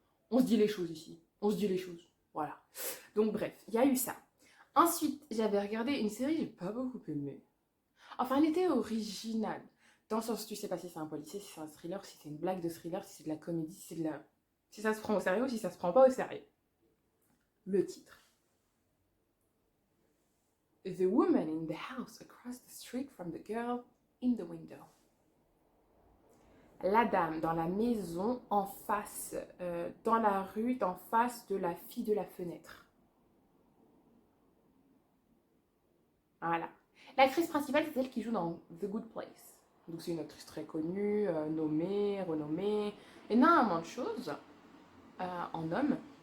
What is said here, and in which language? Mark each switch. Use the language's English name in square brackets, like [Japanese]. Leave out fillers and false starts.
[French] On se dit les choses ici, on se dit les choses, voilà. Donc bref, il y a eu ça. Ensuite, j'avais regardé une série que j'ai pas beaucoup aimée. Enfin, elle était originale. Dans le sens, tu sais pas si c'est un policier, si c'est un thriller, si c'est une blague de thriller, si c'est de la comédie, si ça se prend au sérieux ou si ça se prend pas au sérieux. Le titre. [English] The woman in the house across the street from the girl in the window. [French] La dame dans la maison en face, dans la rue, d'en face de la fille de la fenêtre. Voilà. L'actrice principale, c'est celle qui joue dans The Good Place. Donc c'est une actrice très connue, nommée, renommée, énormément de choses en homme.